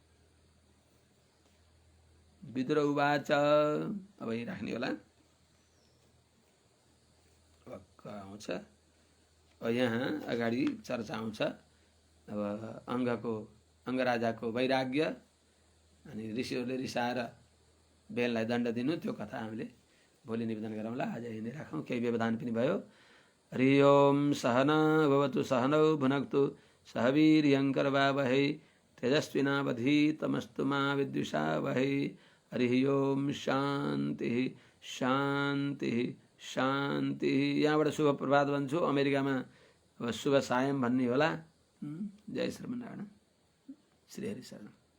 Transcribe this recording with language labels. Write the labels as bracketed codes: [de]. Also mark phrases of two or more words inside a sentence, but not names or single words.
[ne] विदुर उवाच, अब यही राख्ने होला, आउँछ अब यहाँ अगाडि चर्चा आउँछ। अब अङ्गराजाको वैराग्य अनि ऋषिहरूले रिसाएर बेनलाई दण्ड दिनु, त्यो कथा हामीले भोलि निवेदन गरौँला। आज यही नै राखौँ, केही व्यवधान पनि भयो। [sa] हरि ओम सहना भवतु सहनौ भुनक्तु सह वीर्यङ्करवावहै तेजस्विनावधीतमस्तु मा विद्विषावहै। हरि ओम शान्ति शान्ति शान्ति। [ne] यहाँबाट शुभ प्रभात भन्छु। अमेरिकामा अब शुभ सायम भन्ने होला। जय श्रीमन्नारायण। श्री हरि शरण।